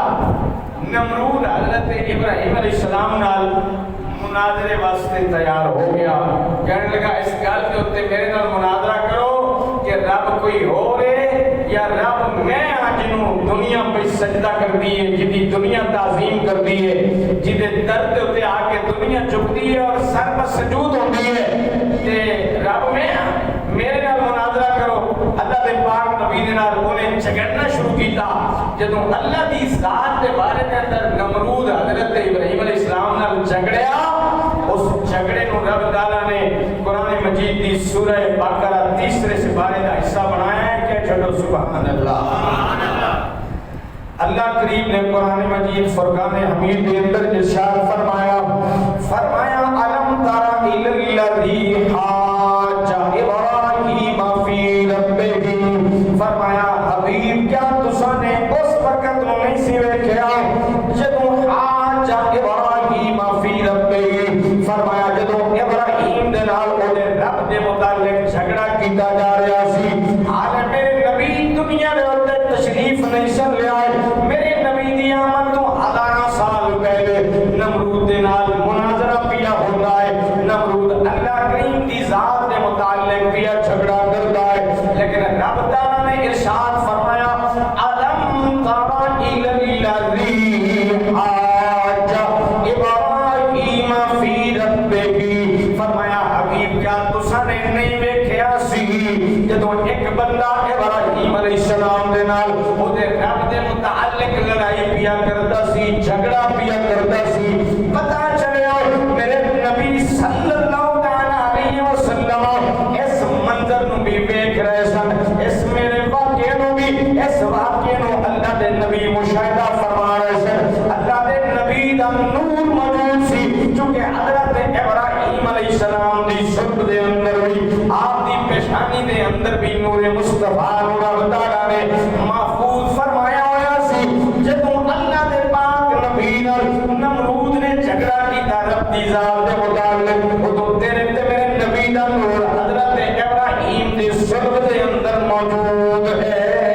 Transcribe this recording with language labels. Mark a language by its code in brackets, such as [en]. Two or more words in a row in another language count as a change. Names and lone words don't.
[pa] نمرود حضرت ابراہیم [ar] علیہ السلام [pa] نال مناظرے واسطے تیار ہو گیا، کہنے لگا اس گل کے ہوتے میرے نال مناظرہ کرو کہ رب کوئی ہو رہے یا رب میں جنہوں دنیا پہ سجدہ کر دی ہے، جدی دنیا تعظیم کر دی ہے، جدے درد ہوتے آ کے دنیا جھکتی ہے اور سر پر سجود ہوتی ہے، تے رب میں میرے نال مناظرہ کرو۔ اللہ دے پاک نبی نے نال انہیں جھگڑنا شروع کیتا۔ جدوں اللہ دی ذات دے بارے دے اندر نمرود حضرت ابراہیم [ar] علیہ السلام [pa] نال جھگڑیا، اس جھگڑے نو رب تعالیٰ نے قرآن مجید دی سورہ بقرہ تیسرے سپارے کا حصہ بنایا ہے کہ چھڑو [ar] سبحان اللہ۔ [pa] اللہ کریم نے قرآن مجید فرقان حمید کے اندر ارشاد فرمایا، فرمایا [ar] الم تر الی الذی حاج ابراہیم فی ربہ، [pa] فرمایا حبیب کیا تساں نے اس وقت نو نہیں سی ویکھیا جدوں [ar] حاج ابراہیم فی ربہ، [pa] فرمایا جدوں ابراہیم دے نال او دے رب دے متعلق جھگڑا کیتا جا رہا سی، حال میرے نبی دنیا دے اندر تشریف نہیں سن لیا، میرے نبی دی آمد تو 1000 سال پہلے نمرود دے نال مناظرہ پیا ہوتا ہے، نمرود اللہ کریم دی ذات دے متعلق پیا جھگڑا کرتا ہے، لیکن رب تعالیٰ نے ارشاد فرمایا [ar] الم تر الی الذی حاج ابراہیم فی ربہ، [pa] فرمایا حبیب کیا تساں نے نہیں ویکھیا سی جدوں ایک بندہ ابراہیم [ar] علیہ السلام [pa] دے نال او دے رب دے متعلق لڑائی پیا کردا سی، جھگڑا پیا کردا سی، پتہ چلیا میرے نبی [ar] صلی اللہ علیہ وسلم [pa] اس منظر نو بھی ویکھ رہے سن، اس میرے واقعے نو بھی، اس واقعے نو اللہ دے نبی مشاہدہ فرما رہے سن، اللہ دے نبی دا نور موجود سی، چونکہ حضرت ابراہیم [ar] علیہ السلام [pa] دی صلب دے اندر بھی، آپ دی پیشانی دے اندر بھی نور مصطفیٰ نور رب تعالیٰ نے محفوظ فرمایا ہویا سی۔ جدوں اللہ دے پاک نبی نال نمرود نے جھگڑا کیتا رب دی ذات دے متعلق، ادوں تیرے تے میرے نبی دا نور حضرت ابراہیم دی صلب دے اندر موجود ہے۔